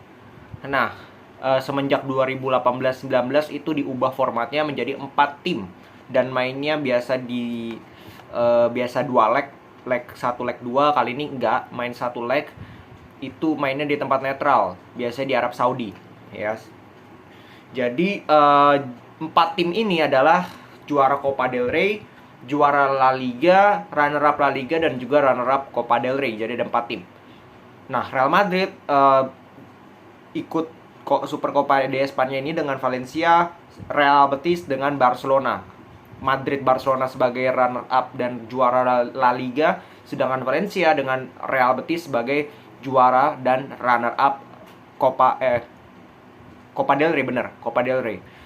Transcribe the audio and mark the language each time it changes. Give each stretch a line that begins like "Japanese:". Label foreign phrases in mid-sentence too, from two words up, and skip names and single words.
Indonesian: Nah, semenjak 2018-19 itu diubah formatnya menjadi 4 tim dan mainnya biasa biasa 2 leg 1 leg 2, kali ini enggak, main 1 leg itu mainnya di tempat netral, biasanya di Arab Saudi, ya. Jadi 4 tim ini adalah juara Copa del Rey, juara La Liga,
English: runner up
Indonesian: La Liga, dan juga
English: runner up
Indonesian: Copa del Rey. Jadi ada 4 tim. Nah, Real Madrid ikut Super Copa de España ini dengan Valencia, Real Betis dengan Barcelona. Madrid Barcelona sebagai
English: runner up
Indonesian: dan juara La Liga, sedangkan Valencia dengan Real Betis sebagai juara dan
English: runner up
Indonesian: Copa del Rey, Copa del Rey.